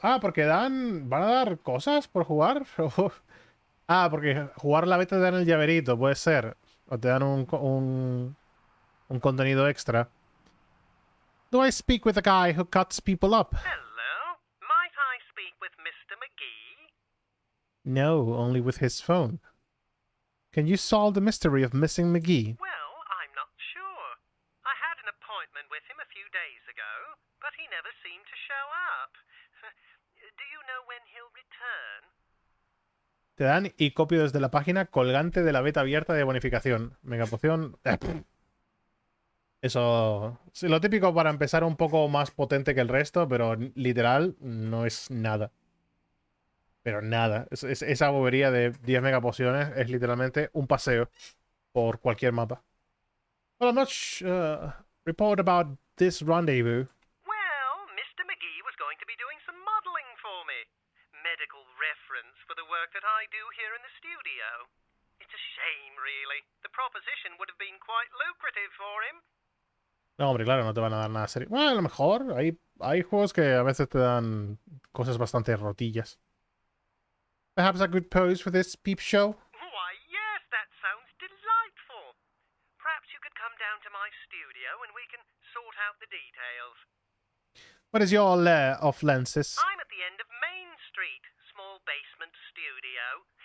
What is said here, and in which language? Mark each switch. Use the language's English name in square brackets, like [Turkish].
[Spanish] Ah, porque van a dar cosas por jugar. Ah, porque jugar la beta te dan el llaverito, puede ser. O te dan un contenido extra. [English] Do I speak with the guy who cuts people up? Hello? Might I speak with Mr. McGee? No, only with his phone. Can you solve the mystery of missing McGee? Well, I'm not sure. I had an appointment with him a few days ago, but he never seemed to show up. Do you know when he'll return? [Spanish] Te dan y copio desde la página colgante de la beta abierta de bonificación. Megapoción. Eso. Sí, lo típico para empezar un poco más potente que el resto, pero literal no es nada. Pero nada. Esa bobería de 10 megapociones es literalmente un paseo por cualquier mapa. [English] Well, I'm not report about this rendezvous. Well, Mr. McGee was going to be doing some modeling for me. Medical reference for the work that I do here in the studio. It's a shame, really. The proposition would have been quite lucrative for him. [Spanish] No, hombre, claro, no te van a dar nada serio. Bueno, a lo mejor hay juegos que a veces te dan cosas bastante rotillas. [English] Perhaps a good pose for this peep show? Why, yes, that sounds delightful. Perhaps you could come down to my studio and we can sort out the details. What is your lair of lenses? I'm at the end of Main Street, small basement studio.